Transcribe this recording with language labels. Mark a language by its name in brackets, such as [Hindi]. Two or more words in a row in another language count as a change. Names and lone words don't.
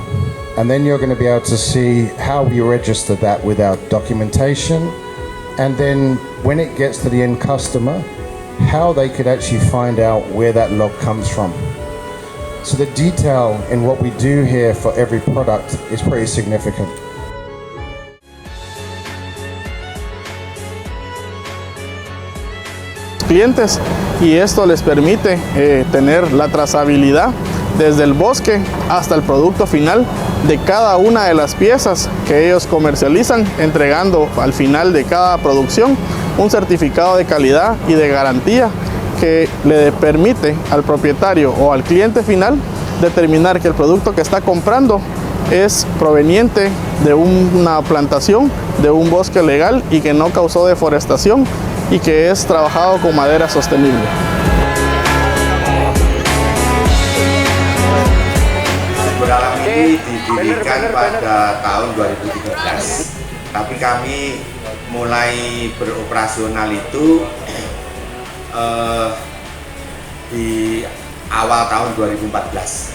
[English] And then you're going to be able to see how we register that with our documentation. And then when it gets to the end customer, how they could actually find out where that log comes from. So the detail in what we do here for every product is pretty significant. [Spanish] Clientes, y esto les permite tener la trazabilidad desde el bosque hasta el producto final de cada una de las piezas que ellos comercializan, entregando al final de cada producción un certificado de calidad y de garantía que le permite al propietario o al cliente final determinar que el producto que está comprando es proveniente de una plantación, de un bosque legal y que no causó deforestación y que es trabajado con madera sostenible. [Indonesian] Berdalam ini didirikan pada tahun 2013, tapi kami mulai beroperasional itu di awal tahun 2014.